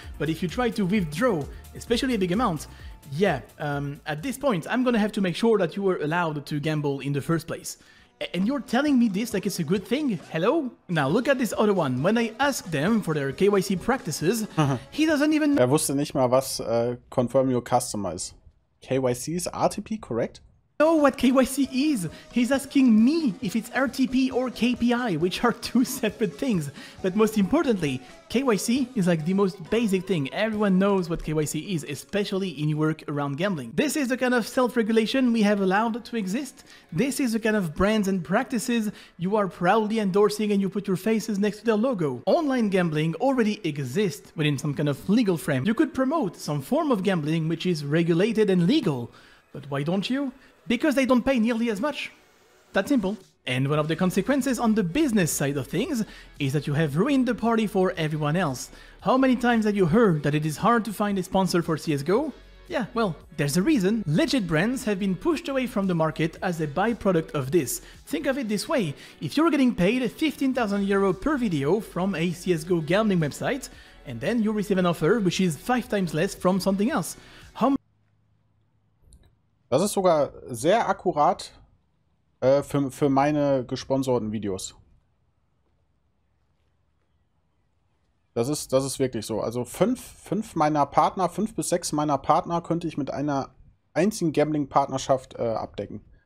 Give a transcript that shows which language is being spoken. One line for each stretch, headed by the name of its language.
English: But if you try to withdraw, especially a big amount, yeah, at this point, I'm gonna have to make sure that you were allowed to gamble in the first place. And you're telling me this like it's a good thing? Hello? Now look at this other one. When I asked them for their KYC practices, he doesn't even...
German: Er wusste nicht mal, was Confirm Your Customer ist.
English: KYC is RTP, correct? Know what KYC is. He's asking me if it's RTP or KPI, which are two separate things. But most importantly, KYC is like the most basic thing. Everyone knows what KYC is, especially in your work around gambling. This is the kind of self-regulation we have allowed to exist. This is the kind of brands and practices you are proudly endorsing and you put your faces next to their logo. Online gambling already exists within some kind of legal frame. You could promote some form of gambling which is regulated and legal. But why don't you? Because they don't pay nearly as much. That's simple. And one of the consequences on the business side of things is that you have ruined the party for everyone else. How many times have you heard that it is hard to find a sponsor for CSGO? Yeah, well, there's a reason. Legit brands have been pushed away from the market as a byproduct of this. Think of it this way. If you're getting paid €15,000 per video from a CSGO gambling website, and then you receive an offer which is 5 times less from something else,
German: Das ist sogar sehr akkurat für meine gesponserten Videos. Das ist wirklich so. Also 5 bis 6 meiner Partner könnte ich mit einer einzigen Gambling-Partnerschaft abdecken.